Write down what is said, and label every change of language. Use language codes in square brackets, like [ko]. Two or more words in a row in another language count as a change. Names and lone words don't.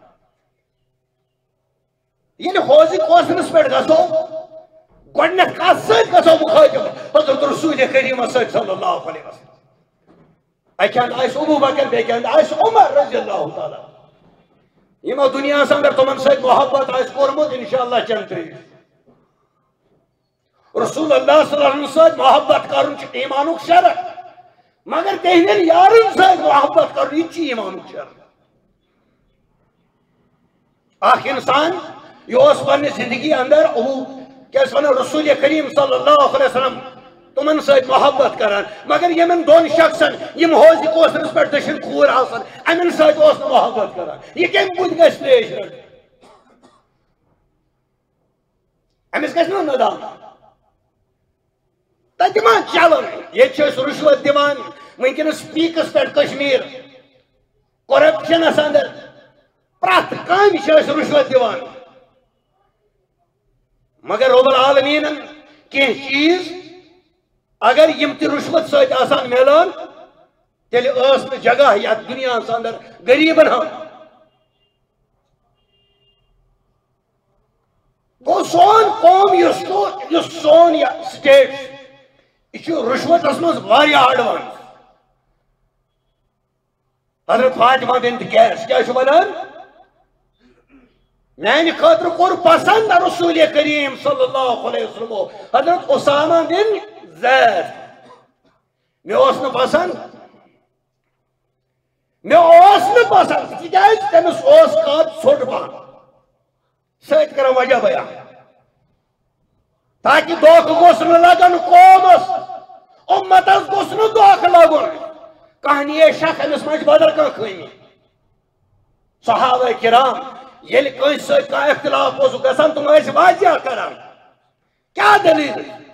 [ks] ییٚلہِ حوضِ کوثرس پٮ۪ٹھ گژھو گۄڈنٮ۪تھ کتھ سۭتۍ گژھو مُخٲطب حضرت رسول کریم سۭتۍ صلی اللہ علیہ وسلم اکہِ انٛدٕ آسہِ ابو بکر بیٚکہِ انٛدٕ آسہِ عمر رضی اللہ تعالیٰ یِمو دُنیاہس اندر تِمن سۭتۍ محبت آسہِ کوٚرمُت انشاءاللہ چند ترٛیش رسول اللہ صلی اللہ علیہ وسلم سۭتۍ محبت کرُن چھُ ایمانُک شرط مگر تِہنٛدٮ۪ن یارن سۭتۍ محبت کرُن یہِ تہِ چھُ ایمانُک شرط اکھ انسان یہ پنہ زندگی اندر کیا رسول کریم صلی اللہ علیہ وسلم تمن سۭتۍ محبت کران مگر یمن دون شخصن یم حوض کوثرس پہ دشن کور آسان امن سۭتۍ اوس نہٕ محبت کران یہ کمہِ بُتھِ گژھِ تریش رٹٕنۍ امس گژھِ نہ ندام تتہِ ما چلان ییٚتہِ چھِ أسۍ رشوت دِوان ونکیٚنس پیٖکس پٮ۪ٹھ کشمیر کرپشنس اندر پرٛٮ۪تھ کامہِ چھِ أسۍ رشوت دِوان مگر رب العالمین کی چیز اگر یم تی رشوت سۭتۍ آسان میلان تیٚلہِ ٲس نہٕ جگہ یتھ دُنیاہس اندر غریبن ہُنٛد گوٚو سون قوم یُس سون یہِ سٹیٹ یہ چھُ رشوتس منٛز واریاہ ایڈوانس حضرت فاطمہ بنت قیس کیا چھُ ونان میانہِ خٲطرٕ کوٚر پسند رسول کریم صلی اللہ علیہ وسلم حضرت اسامہ بن زید مےٚ اوس نہٕ پسند تِکیٛازِ تٔمِس اوس قد ژھوٚٹ پہن سۭتۍ کران وجہ بیان تاکہ دھوکہ گوٚژھ نہٕ لگن قومس امتس گوٚژھ نہٕ دھوکہ لگن کانٛہہ نِیے شک أمِس ما چھِ بدل کانٛہہ خٲمی صحابہ کرام ییٚلہِ کٲنٛسہِ سۭتۍ کانٛہہ اختلاف اوسُکھ گژھان تِم ٲسۍ واضح کران کیٛاہ دٔلیٖل